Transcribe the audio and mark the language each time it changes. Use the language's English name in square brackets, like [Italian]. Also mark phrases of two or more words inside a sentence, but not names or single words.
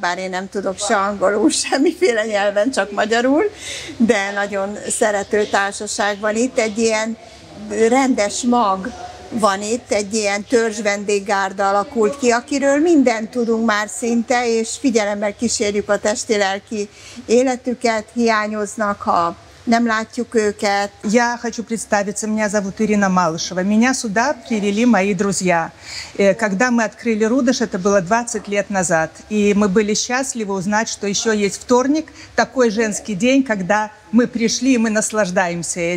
[Hungarian] bár én nem tudok se angolul, semmiféle nyelven, csak magyarul, de nagyon szerető társaság van itt, egy ilyen rendes mag van itt, egy ilyen törzsvendéggárda alakult ki, akiről mindent tudunk már szinte, és figyelemmel kísérjük a testi-lelki életüket, hiányoznak, ha nem látjuk őket. [Russian] Я хочу представиться, меня зовут Ирина Малышева. Меня сюда привели мои друзья. Когда мы открыли Рудаш, это было 20 лет назад. И мы были счастливы узнать, что еще есть вторник, такой женский день, когда мы пришли и мы наслаждаемся этим.